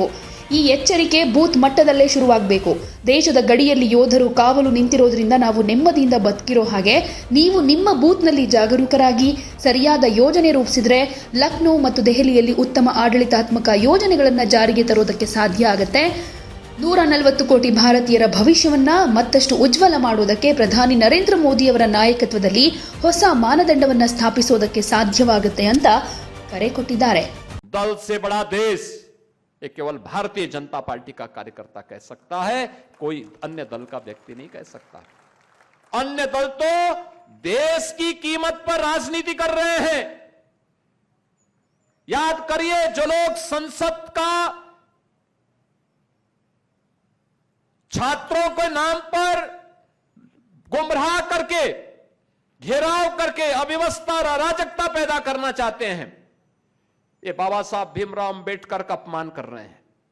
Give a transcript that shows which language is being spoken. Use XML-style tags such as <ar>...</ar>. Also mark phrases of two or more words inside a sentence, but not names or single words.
<kn>ಈ ಎಚ್ಚರಿಕೆ ಬೂತ್ ಮಟ್ಟದಲ್ಲೇ ಶುರುವಾಗಬೇಕು. ದೇಶದ ಗಡಿಯಲ್ಲಿ ಯೋಧರು ಕಾವಲು ನಿಂತಿರೋದ್ರಿಂದ ನಾವು ನೆಮ್ಮದಿಯಿಂದ ಬದುಕಿರೋ ಹಾಗೆ ನೀವು ನಿಮ್ಮ ಬೂತ್ನಲ್ಲಿ ಜಾಗರೂಕರಾಗಿ ಸರಿಯಾದ ಯೋಜನೆ ರೂಪಿಸಿದ್ರೆ ಲಕ್ನೋ ಮತ್ತು ದೆಹಲಿಯಲ್ಲಿ ಉತ್ತಮ ಆಡಳಿತಾತ್ಮಕ ಯೋಜನೆಗಳನ್ನು ಜಾರಿಗೆ ತರೋದಕ್ಕೆ ಸಾಧ್ಯ ಆಗುತ್ತೆ. 140 ಕೋಟಿ ಭಾರತೀಯರ ಭವಿಷ್ಯವನ್ನ ಮತ್ತಷ್ಟು ಉಜ್ವಲ ಮಾಡೋದಕ್ಕೆ ಪ್ರಧಾನಿ ನರೇಂದ್ರ ಮೋದಿಯವರ ನಾಯಕತ್ವದಲ್ಲಿ ಹೊಸ ಮಾನದಂಡವನ್ನ ಸ್ಥಾಪಿಸೋದಕ್ಕೆ ಸಾಧ್ಯವಾಗುತ್ತೆ ಅಂತ ಕರೆ ಕೊಟ್ಟಿದ್ದಾರೆ.</kn> <hi>दल से बड़ा देश ये केवल भारतीय जनता पार्टी का कार्यकर्ता कह सकता है, कोई अन्य दल का व्यक्ति नहीं कह सकता। अन्य दल तो देश की कीमत पर राजनीति कर रहे हैं। याद करिए, जो लोग संसद का छात्रों के नाम पर गुमराह करके, घेराव करके अव्यवस्था और अराजकता पैदा करना चाहते हैं, ये बाबा साहब भीमराव अंबेडकर का अपमान कर रहे हैं।</hi>